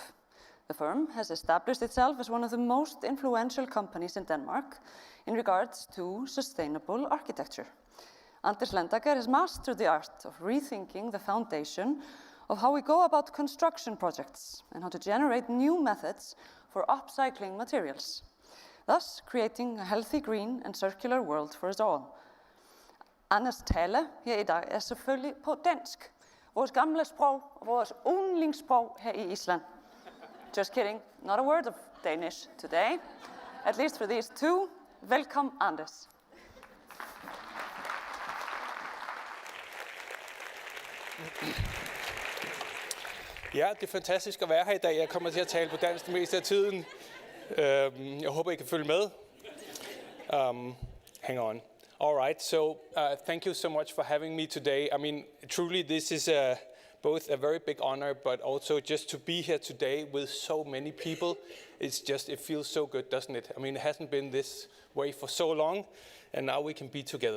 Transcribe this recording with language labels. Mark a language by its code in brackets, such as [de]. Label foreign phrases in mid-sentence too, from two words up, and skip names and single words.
[en] The firm has established itself as one of the most influential companies in Denmark in regards to sustainable architecture. Anders Lendager has mastered the art of rethinking the foundation of how we go about construction projects and how to generate new methods for upcycling materials, thus creating a healthy green and circular world for us all. [da] Anders tale her i dag er selvfølgelig på dansk, vores gamle sprog og vores yndlingssprog her i Iceland. [en] Just kidding, not a word of Danish today, at least for these two. Welcome, Anders. [da] Ja, det er fantastisk at være her i dag. Jeg kommer til at tale på dansk det meste af tiden. Jeg håber, I kan følge med. [en] Hang on. All right, so thank you so much for having me today. I mean, truly, this is both a very big honor, but also just to be here today with so many people. It feels so good, doesn't it? I mean, it hasn't been this way for so long, and now we can be together.